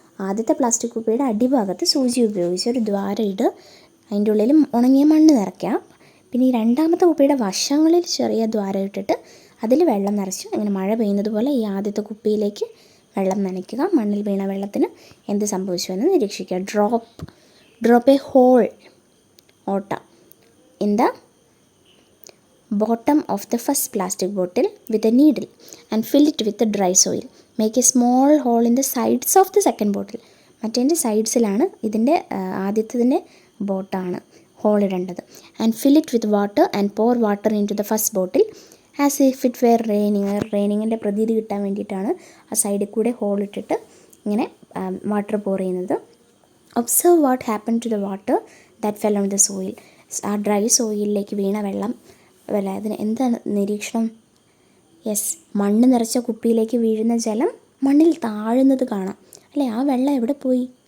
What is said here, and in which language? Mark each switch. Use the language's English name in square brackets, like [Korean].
[Malayalam] ആദ്യത്തെ പ്ലാസ്റ്റിക് കുപ്പിയുടെ അടിഭാഗത്ത് സൂചി ഉപയോഗിച്ച് ഒരു ദ്വാരം ഇട്ട് അതിൻ്റെ ഉള്ളിൽ ഉണങ്ങിയ മണ്ണ് നിറയ്ക്കാം. പിന്നെ ഈ രണ്ടാമത്തെ കുപ്പിയുടെ വശങ്ങളിൽ ചെറിയ ദ്വാരം ഇട്ടിട്ട് അതിൽ വെള്ളം നിറച്ച് അങ്ങനെ മഴ പെയ്യുന്നത് പോലെ ഈ ആദ്യത്തെ കുപ്പിയിലേക്ക് വെള്ളം നനയ്ക്കുക. മണ്ണിൽ വീണ വെള്ളത്തിന് എന്ത് സംഭവിച്ചു എന്ന് നിരീക്ഷിക്കുക. [English] Drop a hole ഓട്ട in the bottom of the first plastic bottle with a needle and fill it with the dry soil. Make a small hole in the sides of the second bottle. [Malayalam] മറ്റേതിൻ്റെ സൈഡ്സിലാണ്, ഇതിൻ്റെ ആദ്യത്തതിൻ്റെ ബോട്ടാണ് whole ഇടേണ്ടത്. [English] And fill it with water and pour water into the first bottle as if it were raining. [Malayalam] റെയിനിങ്ങിൻ്റെ പ്രതീതി കിട്ടാൻ വേണ്ടിയിട്ടാണ് ആ സൈഡിൽ കൂടെ whole ഇട്ടിട്ട് ഇങ്ങനെ വാട്ടർ പോർ ചെയ്യുന്നത്. [English] Observe what happen to the water that fell on the soil. [Malayalam] ആ ഡ്രൈ സോയിലിലേക്ക് വീണ വെള്ളം അതിന് എന്താണ് നിരീക്ഷണം? യെസ്, മണ്ണ് നിറച്ച കുപ്പിയിലേക്ക് വീഴുന്ന ജലം മണ്ണിൽ താഴുന്നത് കാണാം അല്ലേ? ആ വെള്ളം എവിടെ പോയി?